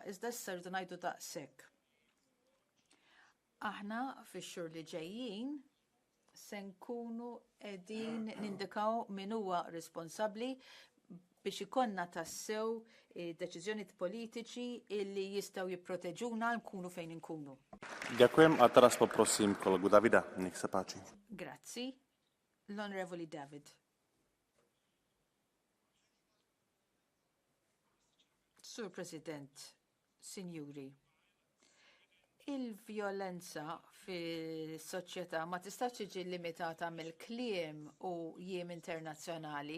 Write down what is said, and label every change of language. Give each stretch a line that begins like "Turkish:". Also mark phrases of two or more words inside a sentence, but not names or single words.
Maltese: Iżda issa rridu ngħidu daqshekk. Aħna fix-xhur li ġejjin se nkunu qegħdin nindikaw min huwa responsabbli biex ikonna tassew deċiżjonijiet politiċi illi jistgħu jipproteġuna nkunu fejn inkunu.
Slovak: Ďakujem a teraz poprosím kolegu Davida. Nech sa páči.
Maltese: Grazzi. L-Onorevoli David. Sur President, Sinjuri, Il-vjolenza fis-soċjetà ma tistax tiġi limitata mill-kliem u jiem internazzjonali.